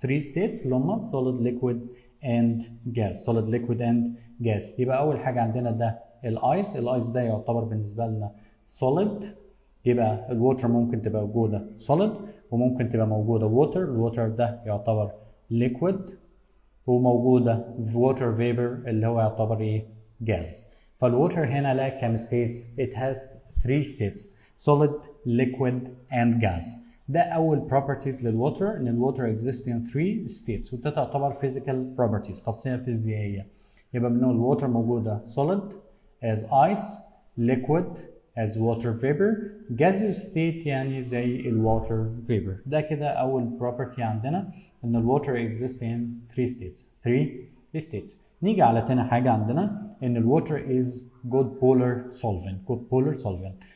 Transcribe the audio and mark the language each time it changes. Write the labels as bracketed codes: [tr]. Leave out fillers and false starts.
[en] 3 states اللي هم solid liquid and gas. solid liquid and gas. [ar] يبقى اول حاجه عندنا ده الايس. الايس ده يعتبر بالنسبه لنا solid. يبقى الووتر ممكن تبقى موجوده solid وممكن تبقى موجوده ووتر. الووتر ده يعتبر liquid وموجوده ووتر فيبر اللي هو يعتبر ايه؟ جاز. [en] فالووتر هنا لها كام states? it has 3 states: solid, liquid and gas. [ar] ده اول properties للووتر، ان الووتر exists in 3 states، وده تعتبر physical properties خاصيه فيزيائيه. [en] يبقى بنقول الووتر موجوده solid as ice, liquid as water vapor, gaseous state يعني زي الووتر vapor. [ar] ده كده اول property عندنا ان الووتر exists in 3 states. [en] 3 states. [ar] نيجي على تاني حاجة عندنا ان الووتر is good polar solvent. good polar solvent.